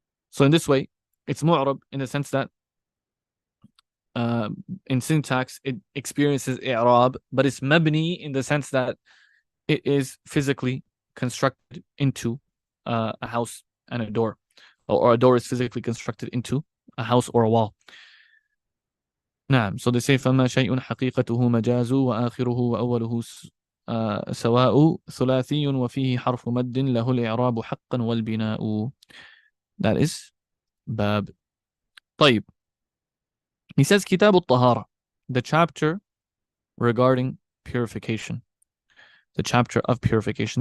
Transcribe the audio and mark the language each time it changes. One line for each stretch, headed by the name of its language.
English: So in this way, it's mu'rab in the sense that in syntax it experiences i'rab, but it's mabni in the sense that it is physically constructed into a house and a door, or a door is physically constructed into a house or a wall.
Arabic: نعم.
English: So they say
Arabic: فما شيء حقيقته مجاز وآخره وأوله سواء ثلاثي وفيه حرف مد له الإعراب حقا والبناء.
English: That is باب.
Arabic: طيب.
English: He says
Arabic: كتاب الطهارة,
English: the chapter regarding purification, the chapter of purification.